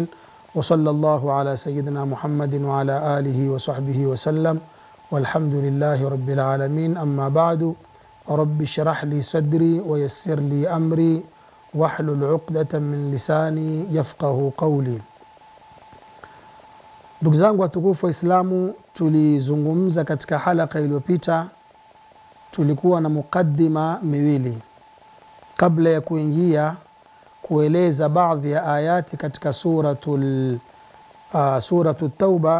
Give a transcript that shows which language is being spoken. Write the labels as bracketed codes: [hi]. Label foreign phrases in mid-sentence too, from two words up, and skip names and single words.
[ar] وصلى الله على سيدنا محمد وعلى آله وصحبه وسلم، والحمد لله رب العالمين. أما بعد، رب اشرح لي صدري ويسر لي أمري واحلل عقدة من لساني يفقهوا قولي. [sw] Ndugu zangu watukufu wa Islamu, tulizungumza katika halaka iliyopita, tulikuwa na mukaddima miwili kabla ya kuingia kueleza baadhi ya ayati katika suratul Tauba.